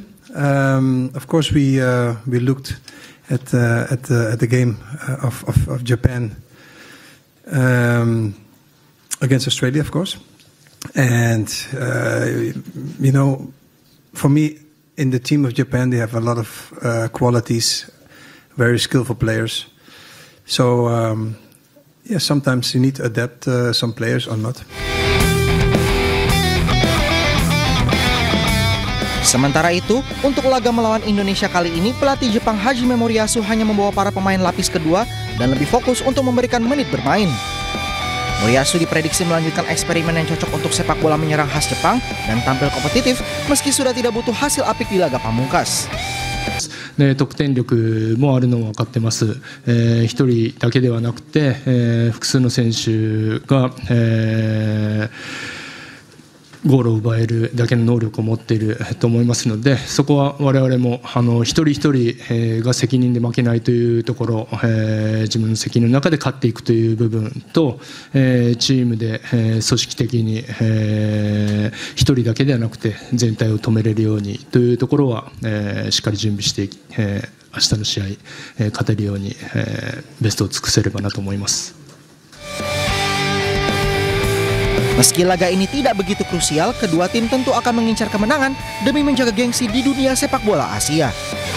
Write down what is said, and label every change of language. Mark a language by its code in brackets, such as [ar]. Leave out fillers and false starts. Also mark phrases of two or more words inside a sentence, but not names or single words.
[en] Of course, we looked at the game of Japan against Australia, of course, and you know. For me, in the team of Japan, they have a lot of qualities, very skillful players. So, yeah, sometimes you need to adapt some players or not. [id] Sementara itu, untuk laga melawan Indonesia kali ini, pelatih Jepang Hajime Moriyasu hanya membawa para pemain lapis kedua dan lebih fokus untuk memberikan menit bermain. Moriyasu diprediksi melanjutkan eksperimen yang cocok untuk sepak bola menyerang khas Jepang dan tampil kompetitif meski sudah tidak butuh hasil apik di laga pamungkas. [ja] 得点力もあるのは分かってます。1人だけではなくて、複数の選手が、ゴールを奪えるだけの能力を持っていると思いますので、そこは我々も一人一人が責任で負けないというところ、自分の責任の中で勝っていくという部分と、チームで組織的に一人だけではなくて全体を止めれるようにというところはしっかり準備して、明日の試合勝てるようにベストを尽くせればなと思います。 [id] Meski laga ini tidak begitu krusial, kedua tim tentu akan mengincar kemenangan demi menjaga gengsi di dunia sepak bola Asia.